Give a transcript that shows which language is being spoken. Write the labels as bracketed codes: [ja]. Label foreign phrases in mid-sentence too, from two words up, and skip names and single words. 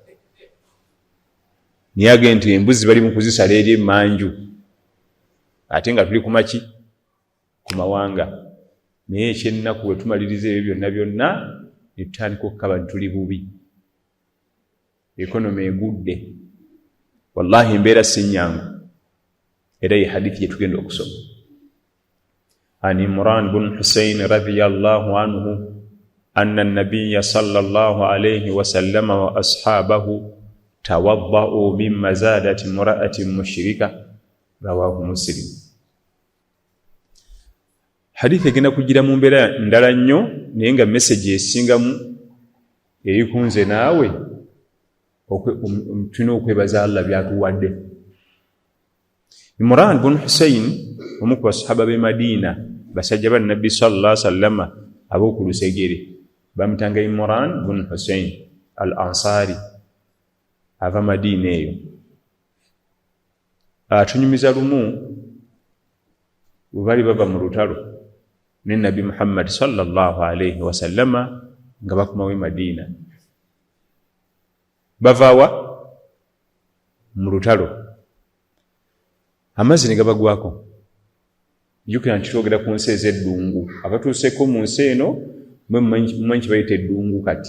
[lg] Naye agende nti embuzi bali mu kuzisala eri emanju ate nga tuli kumaki ku mawanga. Naye ekyennaku bwe tumaliriza ebyo byonna byonna ne tutandika okukaba ntuli bubi. Ekonomi egudde. Wallahi embeera si nnyangu. Era ye hadithi gye tugenda okusoma. [ar] عن عمران بن حصين رضي الله عنه أن النبي صلى الله عليه وسلم وأصحابه توضؤوا من مزادة امرأة مشركة رواه مسلم. [lg] Hadithi egenda kugira mu mbeera ndala nnyo naye nga message esingamu eri kunze naawe tulina okwebaza Allah byatuwadde. Imran bin Husayn omu ku basahaba b'e Madiina basajja ba Nabbi [ar] صلى الله عليه وسلم [lg] ab'oku lusegere bamutanga Imran bin Husayn al-Ansari ava Madiina eyo. Atunyumiza lumu bwe bali bava mu lutalo ne Nabbi Muhammad [ar] صلى الله عليه وسلم [lg] nga bakomawo e Madiina. Bavaawa mu lutalo amazzi ne gabagwako. Jjukira nti twogera ku nsi ez'eddungu. Abatuuseeko mu nsi eno mwe kibayita eddungu kati.